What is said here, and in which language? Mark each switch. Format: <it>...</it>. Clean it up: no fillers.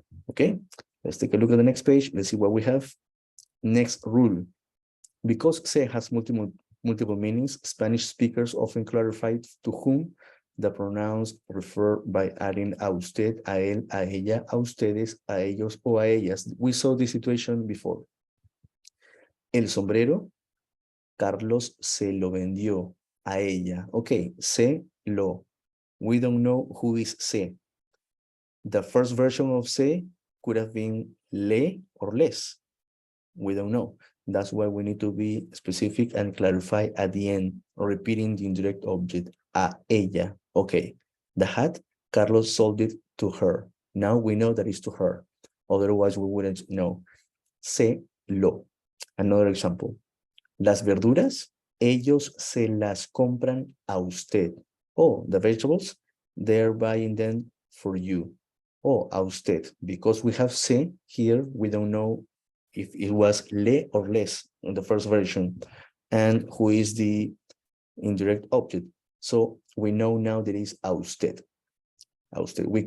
<en>Okay, let's take a look at the next page. Let's see what we have. Next rule. Because se has multiple meanings, Spanish speakers often clarify to whom the pronouns refer by adding</en> <es>a usted, a él, a ella, a ustedes, a ellos, o a ellas.</es> <en>We saw this situation before.</en> <es>El sombrero, Carlos se lo vendió a ella.</es> <en>Okay,</en> <es>se lo.</es> <en>We don't know who is se. The first version of se could have been le or les. We don't know. That's why we need to be specific and clarify at the end, repeating the indirect object,</en> <es>a ella.</es> <en>Okay, the hat, Carlos sold it to her. Now we know that it's to her. Otherwise, we wouldn't know.</en> <es>Se lo.</es> <en>Another example.</en> <es>Las verduras, ellos se las compran a usted.</es> <en>Oh, the vegetables, they're buying them for you. Oh,</en> <es>a usted.</es> <en>Because we have se here, we don't know if it was le or les in the first version, and who is the indirect object. So we know now that it's</en> <es>a usted. A usted.</es>